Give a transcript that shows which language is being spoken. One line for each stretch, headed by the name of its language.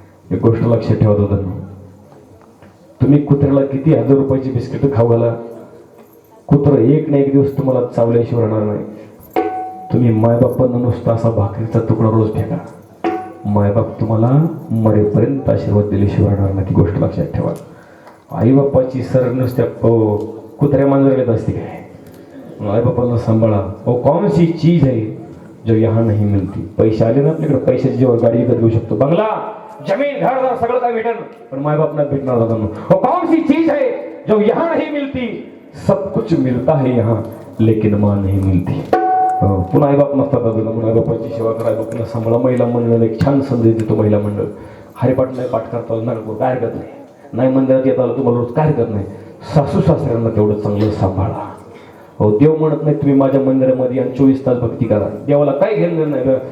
Marathi: एक गोष्ट लक्षात ठेवत होतं, तुम्ही कुत्र्याला किती 1,000 रुपयाची बिस्किट खाऊ घाला, कुत्र एक ना एक दिवस तुम्हाला चावल्याशिवाय राहणार नाही. तुम्ही मायबापांना नुसता असा भाकरीचा तुकडा रोज फेका, मायबाप तुम्हाला मरेपर्यंत आशीर्वाद दिल्याशिवाय राहणार नाही. ती गोष्ट लक्षात ठेवा. आईबापाची सर नुसत्या कुत्र्या मांजर असते काय? आईबापांना सांभाळा.
Hindi: कौन सी चीज है जो यहाँ नहीं मिलती.
Marathi: पैसे आले ना आपल्याकडे, पैशाची जेव्हा गाडी विकत घेऊ शकतो, बंगला, जमीन, घरदार सगळं काय भेटेल, पण मायबाप नाही भेटणार दादा.
Hindi: कौन सी चीज है जो यहाँ नहीं मिलती. सब कुछ मिलता है यहाँ, लेकिन माँ नहीं मिलती.
Marathi: पुन्हा आईबाप नसतात दादा, म्हणून आईबापाची सेवा करा, आईबापांना सांभाळा. महिला मंडळाला एक छान संदेश देतो महिला मंडळ. हरिपाठ नाही पाठ करता आलं ना, काय हरकत नाही. नाही मंदिरात येत आलं तुम्हाला रोज, काय हरकत नाही. सासू सासऱ्यांना तेवढं चांगलं सांभाळा. देव म्हणत नाही तुम्ही माझ्या मंदिरामध्ये आणि 24 तास भक्ती करा, देवाला काय घेणं नाही.